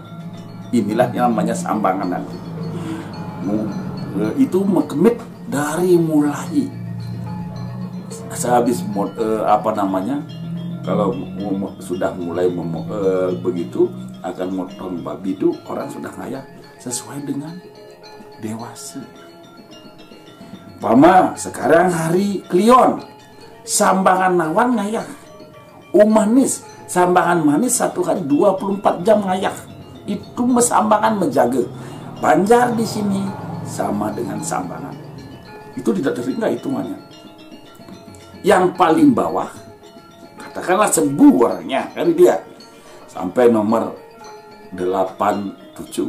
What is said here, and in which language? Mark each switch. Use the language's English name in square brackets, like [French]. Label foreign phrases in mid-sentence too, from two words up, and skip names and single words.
[Indonesian] Inilah yang namanya sambangan nanti. Itu mekemit dari mulai sehabis kalau sudah mulai begitu akan motong babi itu orang sudah ngayah sesuai dengan dewasa. Pama sekarang hari Klion sambangan nawan ngayak. Manis, sambangan manis 1 hari 24 jam ngayak. Itu sambangan menjaga. Banjar di sini sama dengan sambangan. Itu tidak terhingga hitungannya. Yang paling bawah, katakanlah sembuh orangnya, kan dia sampai nomor 87.